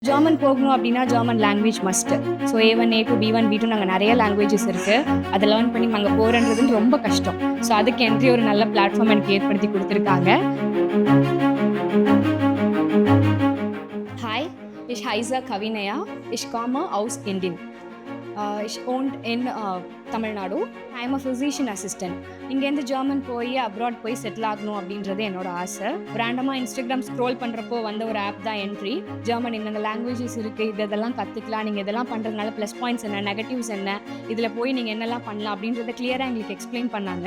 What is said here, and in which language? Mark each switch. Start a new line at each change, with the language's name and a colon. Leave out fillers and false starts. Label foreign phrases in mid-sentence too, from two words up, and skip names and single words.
Tamil: ஜெர்மன் போகணும் அப்படின்னா
English: German language must.
Tamil: ஸோ A1, A2, B1, B2 நாங்கள் நிறைய லாங்குவேஜஸ் இருக்குது. அதை லேர்ன் பண்ணி அங்கே போகிறன்றதுன்னு ரொம்ப கஷ்டம். ஸோ அதுக்கு என்ட்ரி ஒரு நல்ல பிளாட்ஃபார்ம் எனக்கு ஏற்படுத்தி கொடுத்துருக்காங்க.
German: Hi, ich heiße Kavinaya. Ich komme aus Indien. Ich wohne in Tamil Nadu.
English: I am a physician assistant.
Tamil: இங்கேருந்து ஜெர்மன் போய் அப்ராட் போய் செட்டில் ஆகணும் அப்படின்றது என்னோட ஆசை. ரேண்டமாக இன்ஸ்டாகிராம் ஸ்க்ரோல் பண்ணுறப்போ வந்த ஒரு ஆப் தான் என்ட்ரி. ஜெர்மன் என்னென்ன லாங்குவேஜஸ் இருக்குது, இதெல்லாம் கற்றுக்கலாம், நீங்கள் இதெல்லாம் பண்ணுறதுனால
English: plus points
Tamil: என்ன, நெகட்டிவ்ஸ் என்ன, இதில் போய் நீங்கள் என்னெல்லாம் பண்ணலாம் அப்படின்றத கிளியராக எங்களுக்கு எக்ஸ்பிளைன் பண்ணாங்க.